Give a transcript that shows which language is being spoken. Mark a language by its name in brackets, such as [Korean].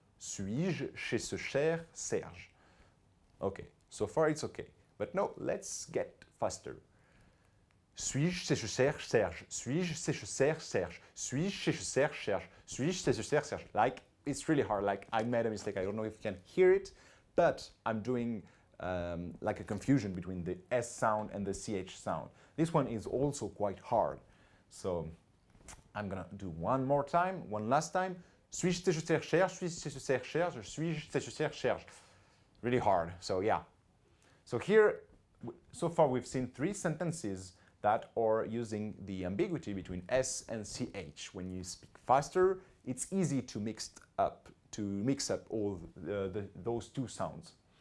[French] Suis-je chez ce cher Serge? [English] Okay, so far it's okay. But no, let's get faster. [French] Suis-je chez ce cher Serge? Suis-je chez ce cher Serge? Suis-je chez ce cher Serge? Suis-je chez ce cher Serge? [English] Like, it's really hard. Like, I made a mistake. I don't know if you can hear it, but I'm doing like a confusion between the S sound and the CH sound. This one is also quite hard. So I'm gonna do one more time, one last time. [French] Suis-je chez ce cher Serge? Suis-je chez ce cher Serge? Suis-je chez ce cher Serge? [English] Really hard. So yeah. So here, so far we've seen 3 sentences that are using the ambiguity between S and CH. When you speak faster, it's easy to mix up all those 2 sounds.